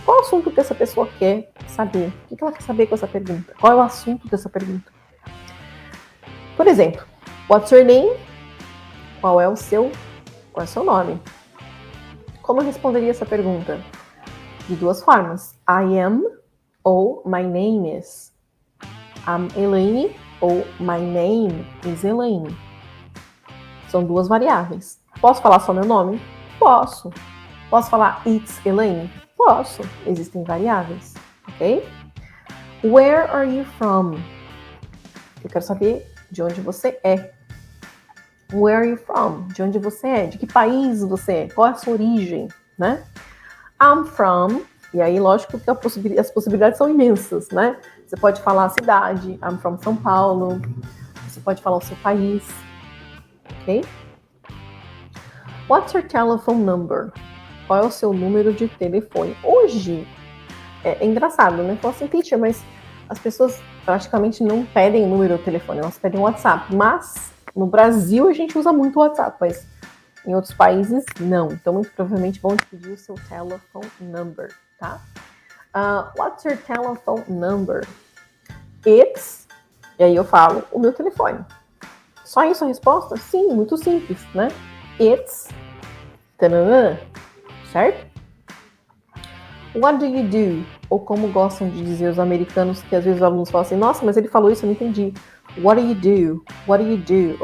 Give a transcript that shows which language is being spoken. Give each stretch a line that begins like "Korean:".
Portuguese: Qual é o assunto que essa pessoa quer saber? O que ela quer saber com essa pergunta? Qual é o assunto dessa pergunta? Por exemplo,
English: what's your name?
Portuguese: Qual é o seu nome? Como eu responderia essa pergunta? De duas formas. I am ou
English: my name is. I'm Elaine ou my name is Elaine.
Portuguese: São duas variáveis. Posso falar só meu nome? Posso. Posso falar
English: it's Elaine?
Portuguese: Posso. Existem variáveis, ok?
English: Where are you from?
Portuguese: Eu quero saber de onde você é.
English: Where are you from?
Portuguese: De onde você é? De que país você é? Qual é a sua origem, né?
English: I'm from...
Portuguese: E aí, lógico que as possibilidades são imensas, né? Você pode falar a cidade,
English: I'm from São Paulo.
Portuguese: Você pode falar o seu país, ok?
English: What's your telephone number?
Portuguese: Qual é o seu número de telefone? Hoje, é engraçado, né? Fala assim, teacher, mas as pessoas praticamente não pedem o número do telefone, elas pedem o WhatsApp. Mas, no Brasil, a gente usa muito o WhatsApp, mas em outros países, não. Então, muito provavelmente vão te pedir o seu telephone number, tá?
English: What's your telephone number? It's...
Portuguese: E aí eu falo o meu telefone. Só isso a resposta? Sim, muito simples, né?
English: It's... Tanana,
Portuguese: certo?
English: What do you do?
Portuguese: Ou como gostam de dizer os americanos, que às vezes os alunos falam assim, nossa, mas ele falou isso, eu não entendi.
English: What do you do?
Portuguese: What do you do?